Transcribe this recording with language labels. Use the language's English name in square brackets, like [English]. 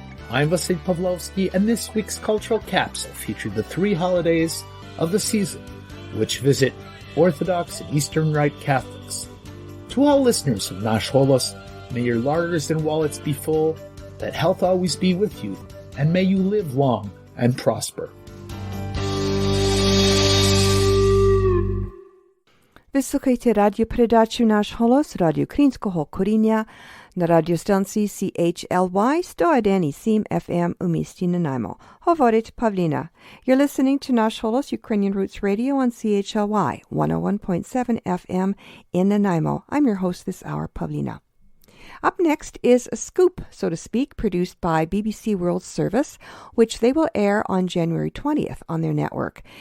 [English] I'm Vasily Pavlovsky, and this week's Cultural Capsule featured the 3 holidays of the season, which visit Orthodox and Eastern Rite Catholics. To all listeners of Nash Holos, may your larders and wallets be full, that health always be with you, and may you live long and prosper. [Ukrainian] Вислухайте радіопередачу «Наш голос» Радіо Українського коріння на радіостанції CHLY 101.7 FM у місті Nanaimo. Говорить [English] Pavlina. You're listening to Nash Holos Ukrainian Roots Radio on CHLY 101.7 FM in Nanaimo. I'm your host this hour, Pavlina. Up next is a scoop, so to speak, produced by BBC World Service, which they will air on January 20th on their network.